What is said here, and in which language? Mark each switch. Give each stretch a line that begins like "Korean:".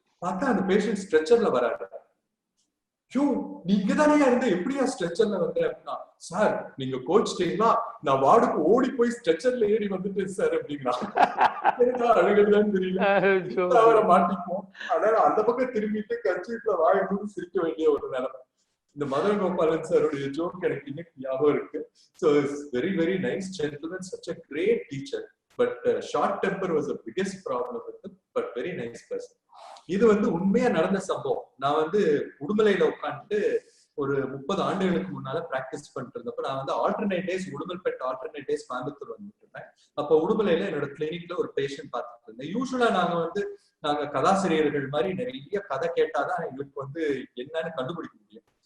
Tamil: பார்த்தா அந்த பேஷண்ட் ஸ்ட்ரெச்சர்ல வராரு. நீங்க தானே இருந்து எப்படியா ஸ்ட்ரெச்சர்ல வந்தேன் அப்படின்னா, சார் நீங்க கோச்சிட்டீங்களா, நான் வார்டுக்கு ஓடி போய் ஸ்ட்ரெச்சர்ல ஏறி வந்துட்டேன் சார் அப்படின்னா. அழுகதான் தெரியல, அவரை மாட்டிப்போம். அதனால அந்த பக்கம் திரும்பிட்டு கட்சிக்குள்ள வாய்ப்பு சிரிக்க வேண்டிய ஒரு நிலைமை. இந்த மதன் கோபாலன் சாருடைய ஜோக் எனக்கு இன்னைக்கு ஞாபகம் இருக்கு.
English: So it's very very nice gentleman, such a great teacher, but short temper was the biggest problem with him, but very nice person.
Tamil: இது வந்து உண்மையா நடந்த சம்பவம். நான் வந்து உடுமலையில உட்காந்துட்டு ஒரு 30 ஆண்டுகளுக்கு முன்னால பிராக்டிஸ் பண்ணிட்டு இருந்தப்ப, நான் வந்து alternate days Udumalpet, alternate days Coimbatore வந்துட்டு இருந்தேன். அப்ப உடுமலையில என்னோட கிளினிக்ல ஒரு பேஷண்ட் பார்த்துட்டு இருந்தேன். யூஸ்வலா நாங்க கதாசிரியர்கள் மாதிரி நிறைய கதை கேட்டாதான் எங்களுக்கு வந்து என்னன்னு கண்டுபிடிக்க முடியும்.